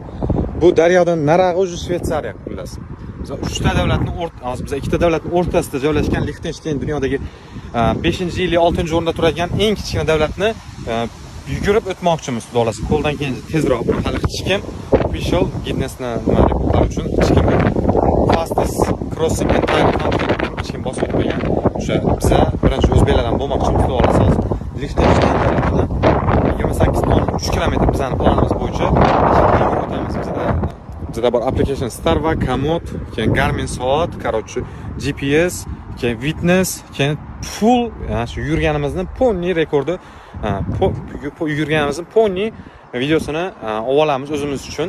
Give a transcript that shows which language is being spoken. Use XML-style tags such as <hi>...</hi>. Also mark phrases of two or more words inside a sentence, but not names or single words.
<uz>Bu daryodan narog'i o'zi Shveysariya xullas. Biz uchta davlatning biz ikkita davlatning o'rtasida joylashgan Liechtenstein dunyodagi 5-yil 6-o'rinda turadigan eng kichkina davlatni yugurib o'tmoqchimiz, xudo xolasa. Qo'ldan kelgancha tezroq hali hech kim official Guinnessni nima rekordlar uchun hech kim</uz> <en>fastest crossing and time country</en> <uz>hech kim bosib o'tmagan. O'sha biza birinchi o'zbeklardan bo'lmoqchimiz, xudo xolasa. Liechtenstein davlatida 28.3 kilometr bizning planimiz bo'yicha o'tamiz bizda bor application Starva, Komoot, keyin Garmin soat, короче, GPS, keyin Witness, keyin full shu yurganimizni pony rekordi, yurganimizni pony videosini olamiz o'zimiz uchun.</uz>